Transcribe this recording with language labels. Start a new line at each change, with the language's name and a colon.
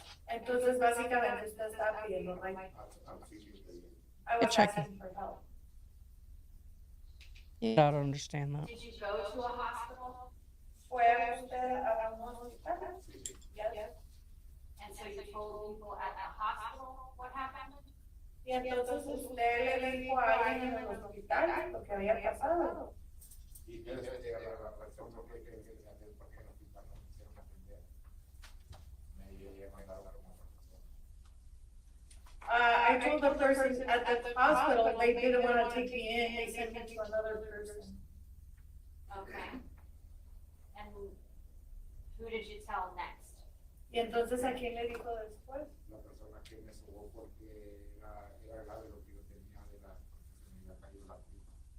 Spanish: Entonces, básicamente, usted está pidiendo,
English: like, I was Hitchhiking. asking for help. I don't understand that. Did you go to a hospital?
Spanish: ¿Fue usted a un hospital? Yes.
English: And so you told people at the hospital what happened?
Spanish: Y entonces usted le dijo a alguien en el hospital lo que había pasado. Y yo después de la reacción porque el hospital no quisieron atender. Me mandaron como otra persona.
English: I told the person at the hospital, they didn't want to take me in, they sent me to another person. Okay. And who did you tell next?
Spanish: Y entonces, ¿a quién le dijo después? La persona que me sobó porque era grave lo que yo tenía de la que me había caído la culpa.